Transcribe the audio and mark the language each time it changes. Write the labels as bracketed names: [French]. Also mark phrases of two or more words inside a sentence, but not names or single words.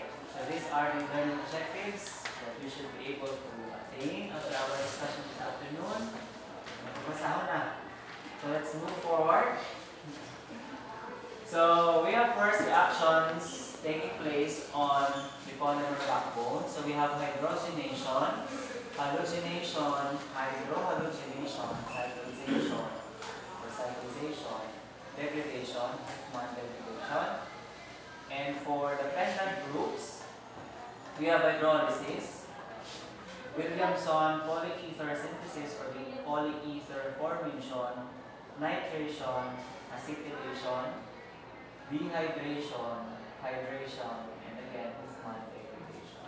[English] So these are the learning objectives that you should be able to attain after our discussion this afternoon. So let's move forward. So we have first reactions taking place on the polymer backbone. So we have hydrogenation, halogenation, hydrohalogenation, cyclization, recyclization, degradation, degradation. And for the pendant groups, we have hydrolysis, Williamson polyether synthesis or the polyether formation, nitration, acetylation, dehydration, hydration, and again, Hofmann degradation.